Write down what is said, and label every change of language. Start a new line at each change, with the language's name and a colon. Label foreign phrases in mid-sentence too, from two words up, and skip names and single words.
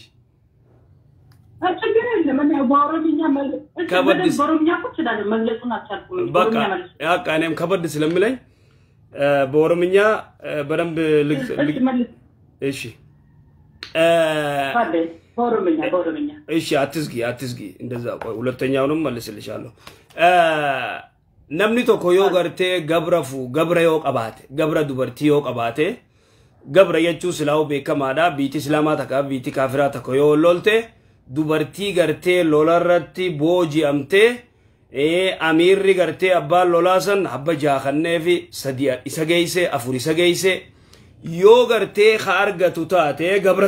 Amharic: ችግር የለም እኔ በኦሮምኛ በኦሮምኛ ይችላል መግለጹን አልቻልኩም በቃ ያቃ እኔም ከበድ ስለምለኝ በኦሮምኛ በደንብ እሺ በኦሮምኛ እሺ አትዝጊ እንደዛ ቆይ ሁለተኛውንም መልስልሻለሁ
Oromo: namni tokko yoo gartee gabra yoo qabaate gabra dubartii yoo qabaate gabra jechuun silaawu beekamaadha biitii islaamaa takka biitii kaafiraa takka yoo lolte dubartii gartee lolarratti booji'amtee amiirri gartee abbaan lolaasan habba jaakannee fi sadii isa geeyse afur isa geeyse yoo gartee ka argatu taate gabra